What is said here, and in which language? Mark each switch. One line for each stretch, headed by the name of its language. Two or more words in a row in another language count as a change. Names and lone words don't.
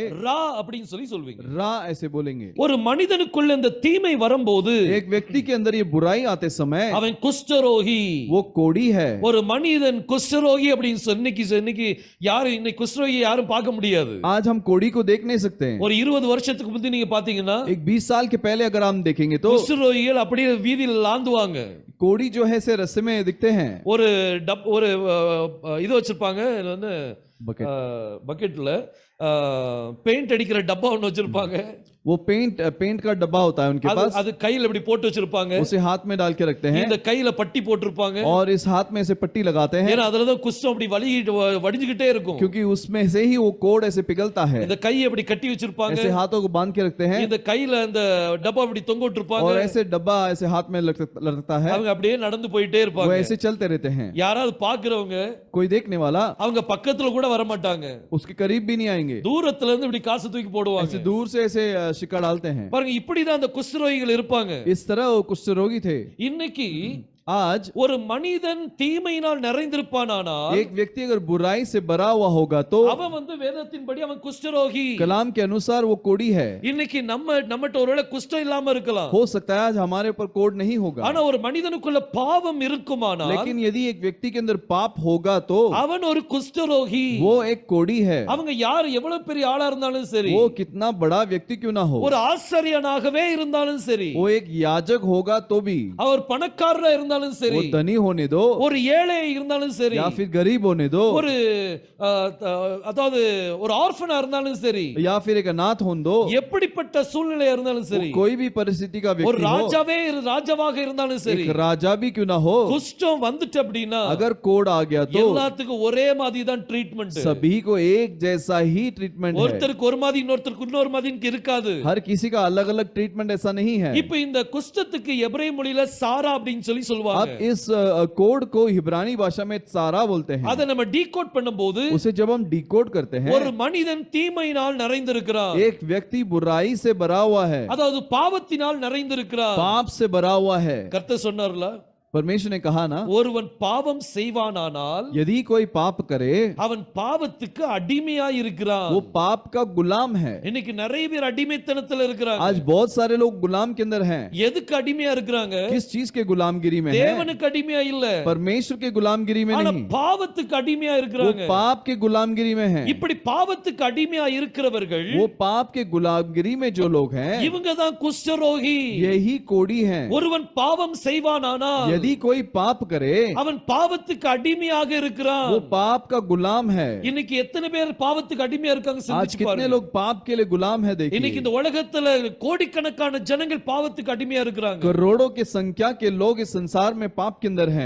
Tamil: ரா அப்படின்னு சொல்லி சொல்வீங்க.
Hindi: रा ऐसे बोलेंगे.
Tamil: ஒரு மனிதனுக்குள்ள இந்த தீமை வரும்போது
Hindi: एक व्यक्ति के अंदर ये बुराई आते समय
Tamil: அவன் குஷ்டரோகி.
Hindi: वो कोड़ी है.
Tamil: ஒரு மனிதன் குஷ்டரோகி அப்படின்னு இன்னைக்கு யாரும் இன்னைக்கு குஷ்டரோகி யாரும் பார்க்க முடியாது.
Hindi: आज हम कोड़ी को देख नहीं सकते हैं.
Tamil: ஒரு 20 வருஷத்துக்கு முந்தி நீங்க பாத்தீங்கன்னா
Hindi: एक 20 साल के पहले अगर हम देखेंगे तो
Tamil: குஷ்டரோகிகள் அப்படியே வீதியில் லாந்துவாங்க.
Hindi: कोड़ी जो है से रस्ते में दिखते हैं.
Tamil: ஒரு இது வச்சிருப்பாங்க, வந்து
Hindi: बकेट.
Tamil: பக்கெட்ல பெயிண்ட் அடிக்கிற டப்பா ஒன்னு வச்சிருப்பாங்க.
Hindi: वो पेंट का डब्बा होता है उनके पास.
Tamil: அது கையில இப்படி போட்டு வச்சிருப்பாங்க.
Hindi: उसे हाथ में डाल के रखते हैं
Tamil: இந்த கையில பட்டி போட்டிருப்பாங்க.
Hindi: और इस हाथ में से पट्टी लगाते हैं
Tamil: ஏன்னா அதுலதான் குஷ்டம் அப்படி வடிஞ்சுகிட்டே இருக்கும்.
Hindi: क्योंकि उसमें से ही वो कोड ऐसे पिघलता है.
Tamil: இந்த கையை அப்படி கட்டி வச்சிருப்பாங்க.
Hindi: ऐसे हाथों को बांध के रखते हैं
Tamil: இந்த கையில அந்த டப்பா அப்படி தொங்க விட்டுருப்பாங்க.
Hindi: और ऐसे डब्बा ऐसे हाथ में लटकता है.
Tamil: அவங்க அப்படியே நடந்து போயிட்டே
Hindi: वो
Tamil: இருப்பாங்க.
Hindi: ऐसे चलते रहते हैं.
Tamil: யாராவது பாக்குறவங்க
Hindi: कोई देखने वाला
Tamil: அவங்க பக்கத்துல கூட வர மாட்டாங்க.
Hindi: उसके करीब भी नहीं आएंगे.
Tamil: தூரத்துல இருந்து இப்படி காசு தூக்கி போடுவாங்க.
Hindi: ऐसे दूर से ऐसे शिक्का डालते हैं.
Tamil: பாருங்க, இப்படிதான் அந்த குஷ்டரோகிகள் இருப்பாங்க.
Hindi: इस तरह वो कुष्ठ रोगी थे.
Tamil: இன்னைக்கு
Hindi: आज
Tamil: ஒரு மனிதன் தீமையினால் நிறைந்திருப்பானானால்,
Hindi: एक व्यक्ति अगर बुराई से भरा हुआ होगा तो
Tamil: அவன் வந்து வேதத்தின்படி அவன் குஷ்டரோகி.
Hindi: कलाम के अनुसार वो कोड़ी है.
Tamil: இன்னைக்கு நம்மட்ட ஒருவேளை குஷ்டம் இல்லாம இருக்கலாம்.
Hindi: हो सकता है आज हमारे ऊपर कोड नहीं होगा.
Tamil: ஆனா ஒரு மனிதனுக்குள்ள பாவம் இருக்குமானால்,
Hindi: लेकिन यदि एक व्यक्ति के अंदर पाप होगा तो
Tamil: அவன் ஒரு குஷ்டரோகி.
Hindi: वो एक कोड़ी है.
Tamil: அவங்க யார் எவ்வளவு பெரிய ஆளா இருந்தாலும் சரி,
Hindi: वो कितना बड़ा व्यक्ति क्यों ना हो,
Tamil: ஒரு ஆசாரியனாகவே இருந்தாலும் சரி,
Hindi: वो एक याजक होगा तो भी,
Tamil: அவர் பணக்காரரா இருந்தாலும்
Hindi: वो
Tamil: சரி,
Hindi: धनी होने दो
Tamil: ஒரு ஏழை இருந்தாலும் சரி,
Hindi: या फिर गरीब होने दो,
Tamil: ஒரு அதாவது ஒரு ஆர்ஃபனா இருந்தாலும் சரி,
Hindi: या फिर एक अनाथ होने दो,
Tamil: எப்படிப்பட்ட சூழ்நிலையா இருந்தாலும்
Hindi: वो
Tamil: சரி,
Hindi: कोई भी परिस्थिति का
Tamil: ஒரு
Hindi: व्यक्ति हो,
Tamil: ராஜாவாக இருந்தாலும் சரி,
Hindi: एक राजा भी क्यों ना हो,
Tamil: குஷ்டம் வந்துட்டு அப்படின்னா
Hindi: अगर कोड आ गया तो
Tamil: எல்லாத்துக்கும் ஒரே மாதிரி தான் ட்ரீட்மெண்ட்.
Hindi: सभी को एक जैसा ही ट्रीटमेंट है.
Tamil: ஒருத்தருக்கு ஒரு மாதிரி இன்னொருத்தருக்கு இன்னொரு மாதிரி இருக்காது.
Hindi: हर किसी का अलग अलग ट्रीटमेंट ऐसा नहीं है.
Tamil: இப்போ இந்த குஷ்டத்துக்கு எபிரேய மொழியில சாரா அப்படின்னு சொல்லி சொல்வாங்க.
Hindi: अब इस कोड को हिब्रानी भाषा में सारा बोलते हैं.
Tamil: அதை நம்ம டீகோட் பண்ணும்போது
Hindi: उसे जब हम डिकोड करते हैं,
Tamil: ஒரு மனிதன் தீமையினால் நிறைந்திருக்கிறான்.
Hindi: एक व्यक्ति बुराई से भरा हुआ है,
Tamil: அதாவது பாவத்தினால் நிறைந்திருக்கிறான்.
Hindi: पाप से भरा हुआ है.
Tamil: கர்த்தர் சொன்னார்ல,
Hindi: परमेश्वर ने कहा ना,
Tamil: ஒருவன் பாவம் செய்வானானால்
Hindi: यदि कोई पाप करे
Tamil: அவன் பாவத்துக்கு அடிமையா இருக்கிறான்.
Hindi: वो पाप का गुलाम है.
Tamil: இன்னைக்கு நிறைய பேர் அடிமைத்தனத்துல இருக்கிறாங்க.
Hindi: आज बहुत सारे लोग गुलाम के अंदर हैं.
Tamil: எதுக்கு அடிமையா இருக்கிறாங்க?
Hindi: किस चीज के गुलामगिरी में है?
Tamil: தேவனுக்கு அடிமையா இல்ல,
Hindi: परमेश्वर के गुलामगिरी में
Tamil: ஆனா
Hindi: नहीं,
Tamil: பாவத்துக்கு அடிமையா
Hindi: वो
Tamil: இருக்கிறாங்க.
Hindi: पाप के गुलामगिरी में है.
Tamil: இப்படி பாவத்துக்கு அடிமையா இருக்கிறவர்கள்
Hindi: वो पाप के गुलामगिरी में जो लोग हैं,
Tamil: இவங்க தான் குஷ்டரோகி.
Hindi: यही कोड़ी हैं.
Tamil: ஒருவன் பாவம் செய்வானானால்
Hindi: यदि कोई पाप करे
Tamil: அவன் பாவத்துக்கு அடிமையாக இருக்கிறான்.
Hindi: वो पाप का गुलाम है.
Tamil: இன்னைக்கு எத்தனை பேர் பாவத்துக்கு அடிமையா இருக்காங்க
Hindi: आज
Tamil: சிந்திச்சு
Hindi: कितने
Tamil: பாருங்க.
Hindi: लोग पाप के लिए गुलाम है
Tamil: இன்னைக்கு
Hindi: देखिए.
Tamil: இந்த உலகத்துல கோடிக்கணக்கான ஜனங்கள் பாவத்துக்கு அடிமையா இருக்கிறாங்க.
Hindi: करोड़ों की संख्या के लोग इस संसार में पाप के अंदर हैं.